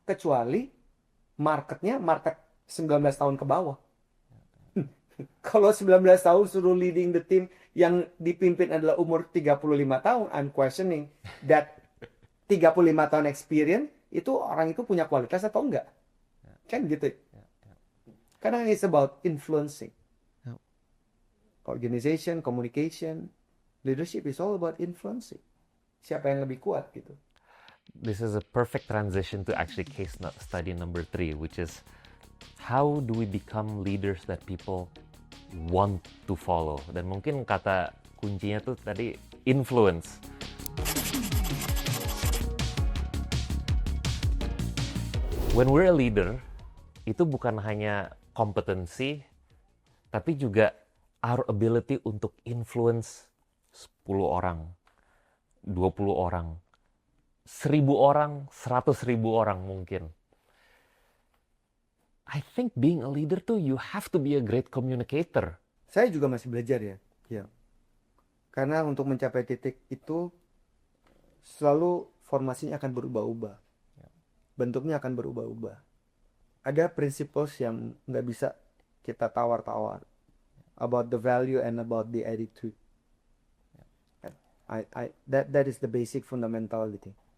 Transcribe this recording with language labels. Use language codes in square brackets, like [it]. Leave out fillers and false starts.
[id] Kecuali market 19 tahun ke bawah. Kalau 19 tahun suruh [en] leading the team [id] yang dipimpin adalah umur 35 tahun, [en] I'm questioning that [id] 35 tahun experience itu orang itu punya kualitas atau enggak? Kan gitu. Karena [en] it's about influencing. Organization, communication, leadership is all about influencing. [id] Siapa yang lebih kuat gitu. [en] This is a perfect transition to actually case study number 3, which is how do we become leaders that people want to follow? [id] Dan mungkin kata kuncinya tuh tadi influence. [en] When we're a leader, [id] itu bukan hanya kompetensi, tapi juga [en] our ability [id] untuk influence 10 orang, 20 orang, 1000 orang, 100.000 orang mungkin. [en] I think being a leader [id] tuh [en] you have to be a great communicator. [id] Saya juga masih belajar ya. Karena untuk mencapai titik itu selalu formasinya akan berubah-ubah. Bentuknya akan berubah-ubah. Ada principles yang nggak bisa kita tawar-tawar. [en] About the value and about the attitude. That is the basic fundamentality.